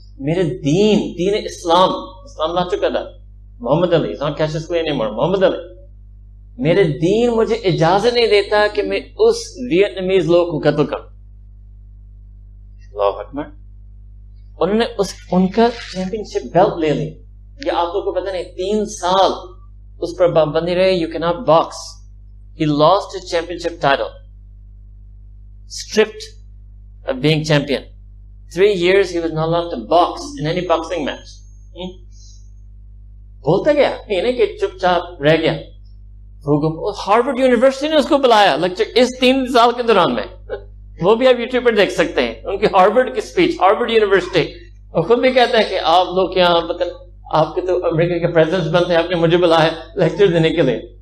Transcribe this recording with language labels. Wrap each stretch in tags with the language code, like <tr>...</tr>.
<ur>میرے دین اسلام لا چکا تھا. محمد علی محمد علی، میرے دین مجھے اجازت نہیں دیتا کہ میں اس ویتنامیز لوگ کو قتل کروں. اللہ اکبر. انہوں نے ان کا چیمپئن شپ بیلٹ لے لی. یہ آپ لوگ کو پتہ نہیں 3 سال اس پر پابندی رہے.</ur> <en>You کی not box. He lost his championship title, stripped of being champion. 3 years he was not allowed to box in any boxing match.</en> <ur>بولتا گیا، یہ نہیں کہ چپ چاپ رہ گیا. ہارورڈ یونیورسٹی نے اس کو بلایا لیکچر اس 3 سال کے دوران میں. وہ بھی آپ یوٹیوب پر دیکھ سکتے ہیں ان کی ہارورڈ کی اسپیچ، ہارورڈ یونیورسٹی. اور خود بھی کہتا ہے کہ آپ لوگ کیا آپ کے تو امریکہ کے پریزیڈنٹ بنتے ہیں، آپ نے مجھے بلایا لیکچر دینے کے لیے.</ur>